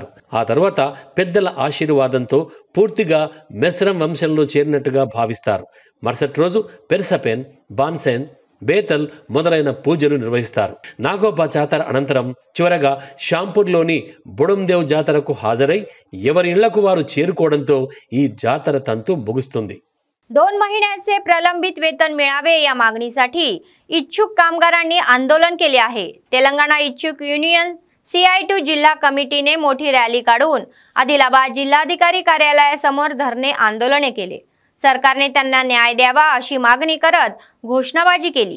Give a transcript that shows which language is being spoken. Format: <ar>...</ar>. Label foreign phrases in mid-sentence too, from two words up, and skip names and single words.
<te>ఆ తర్వాత పెద్దల ఆశీర్వాదంతో పూర్తిగా మెస్రం వంశంలో చేరినట్టుగా భావిస్తారు. మరుసటి రోజు పెర్సపెన్, బాన్సెన్, బేతల్ మొదలైన పూజలు నిర్వహిస్తారు. నాగోబా జాతర అనంతరం చివరగా షాంపూర్లోని బుడందేవ్ జాతరకు హాజరై ఎవరి ఇళ్లకు వారు చేరుకోవడంతో ఈ జాతర తంతు ముగుస్తుంది.</te> <mr>2 महिन्यांचे प्रलंबित वेतन मिळावे या मागणीसाठी इच्छुक कामगारांनी आंदोलन केले आहे. तेलंगणा इच्छुक युनियन CI2 जिल्हा कमिटीने मोठी रॅली काढून आदिलाबाद जिल्हाधिकारी कार्यालयासमोर धरणे आंदोलने केले. सरकारने त्यांना न्याय द्यावा अशी मागणी करत घोषणाबाजी केली.</mr>